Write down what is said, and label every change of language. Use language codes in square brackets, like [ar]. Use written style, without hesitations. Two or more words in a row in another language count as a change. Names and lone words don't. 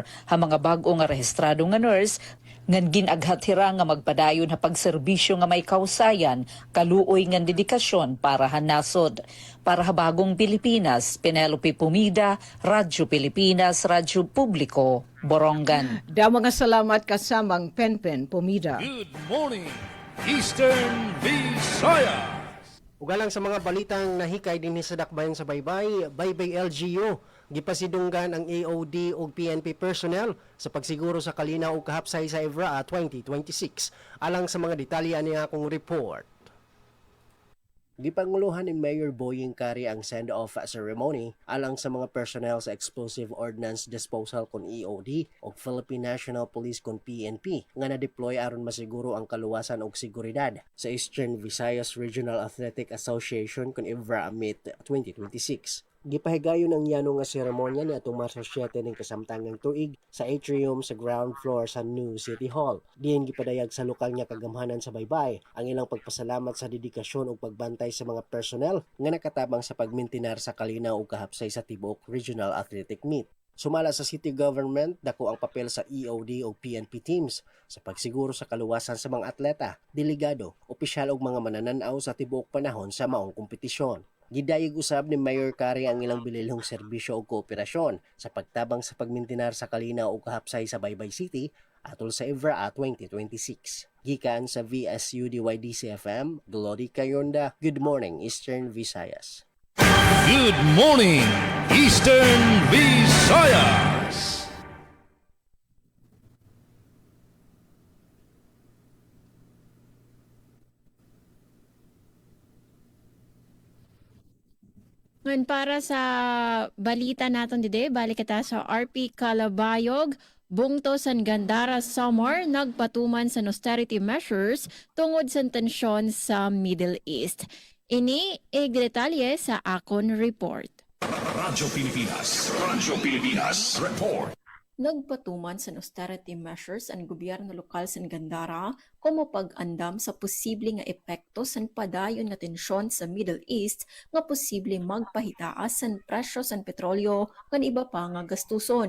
[war] ha mga bag-o nga rehistrado nga nurse ngan ginaghatira nga magpadayon ha pagserbisyo nga may kausayan, kaluoy nga dedikasyon para hanasod. Para ha bagong Pilipinas, Penelope Pumida, Radyo Pilipinas, Radyo Publiko, Borongan. Da mga salamat kasamang Penpen Pumida. [en] Good morning, Eastern Visayas. [ceb] Ugalang sa mga balitang nahikay din sa dakbayan sa Baybay, Baybay LGU, gipasidunggan ang AOD ug PNP personnel sa pagsiguro sa kalinaw ug kahapsay sa EVRA 2026. Alang sa mga detalye ani akong report. Gipanguluhan ni Mayor Boying Kari ang [en] send-off ceremony [ceb] alang sa mga personnel sa Explosive Ordnance Disposal kon EOD o Philippine National Police kon PNP nga na-deploy aron masiguro ang kaluwasan ug seguridad sa Eastern Visayas Regional Athletic Association kon EVRA Meet 2026. Gipahigayon ang yano nga seremonya ni atong Marso 7 ning kasamtangang tuig sa atrium sa [en] ground floor [ceb] sa New City Hall. Diin gipadayag sa lokal nga kagamhanan sa Baybay ang ilang pagpasalamat sa dedikasyon ug pagbantay sa mga personnel nga nakatabang sa pagmintinar sa kalinaw ug kahapsay sa tibuok Regional Athletic Meet. Sumala sa [en] city government, [ceb] dako ang papel sa EOD o PNP teams sa pagsiguro sa kaluwasan sa mga atleta, delegado, opisyal ug mga manananaw sa tibuok panahon sa maong kompetisyon. Gidayeg usab ni Mayor Kari ang ilang bililhong serbisyo o kooperasyon sa pagtabang sa pagmintinar sa kalinaw o kahapsay sa Baybay City atol sa EVRA 2026. Gikan sa VSUDYDC-FM, Glody Cayonda, Good Morning Eastern Visayas. [en] Good morning, Eastern Visayas. Pilipinas. [tl] Ngayon para sa balita natin dide, balik kita sa RP Calabayog. [war] Bungtosan Gandara Samar nagpatuman sa [en] austerity measures [war] tungod sa tensyon sa Middle East. Ini igdetalye sa akon report. Radyo Pilipinas. Radyo Pilipinas. Report. Nagpatuman sa [en] austerity measures [war] ang gobyerno lokal sa Gandara como pag-andam sa posible nga epekto sa padayon nga tensyon sa Middle East nga posible magpahitaas sa presyo sa petrolyo kan iba pa nga gastuson.